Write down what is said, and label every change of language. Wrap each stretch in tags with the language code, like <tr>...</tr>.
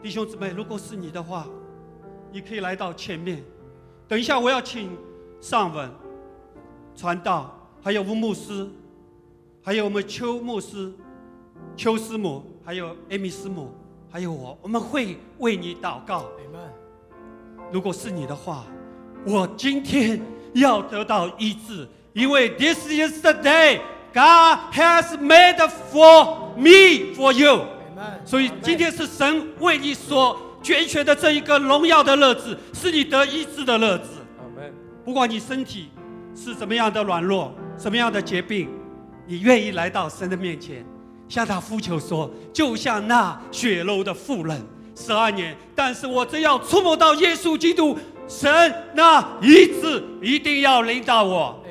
<zh>弟兄姊妹，如果是你的话，你可以来到前面，等一下我要请上文传道，还有吴牧师，还有我们邱牧师、邱师母，还有艾米师母，还有我，我们会为你祷告。</zh> <en>Amen。</en> <zh>如果是你的话，我今天要得到医治，因为</zh> <en>This is the dayGod has made for me, for you. Amen,</en> <zh>所以今天是神为你所拣选的这一个荣耀的日子，是你得医治的日子。</zh> <en>Amen。</en> <zh>不管你身体是怎么样的软弱，什么样的疾病，你愿意来到神的面前，向他呼求说，就像那血肉的妇人，12年，但是我只要触摸到耶稣基督，神那医治一定要临到我。</zh>